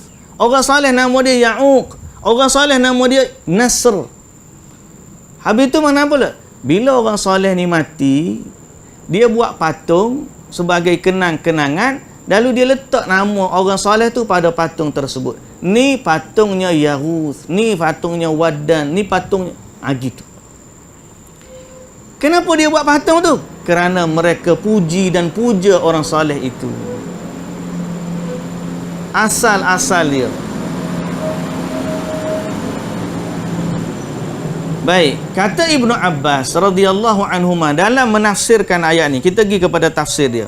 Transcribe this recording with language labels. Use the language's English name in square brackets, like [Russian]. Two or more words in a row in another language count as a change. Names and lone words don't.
[Malay] Orang soleh nama dia Ya'uq. Orang soleh nama dia Nasr. Habis tu mana pula? Bila orang soleh ni mati, dia buat patung sebagai kenang-kenangan. Lalu dia letak nama orang soleh tu pada patung tersebut. Ni patungnya Yaghuth, ni patungnya Waddan, ni patungnya gitu. Kenapa dia buat patung tu? Kerana mereka puji dan puja orang soleh itu. asal-asal dia. Baik, kata Ibnu Abbas [Arabic] رضي الله عنهما [Malay] dalam menafsirkan ayat ni, kita pergi kepada tafsir dia.